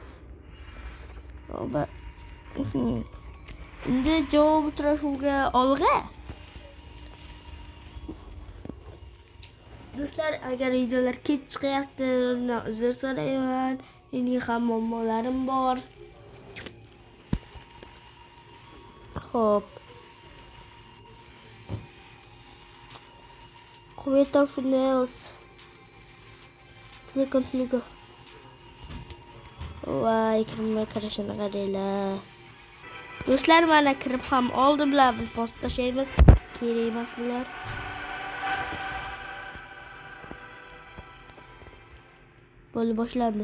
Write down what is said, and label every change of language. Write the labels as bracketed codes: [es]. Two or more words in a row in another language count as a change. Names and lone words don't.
[uz] Endi javob uchrashuvga olg'a. Do'stlar, agar videolar kech chiqyapti, uzr so'rayman. Mening ham muammolarim bor. Xo'p. [en] Quarter finals. Second Liga. [uz] Voy, kimga kirishini qaranglar. Do'stlar, mana kirib ham oldi bular. Biz bosib tashlaymiz. Kerak emas bular. Bo'ldi, boshlandi.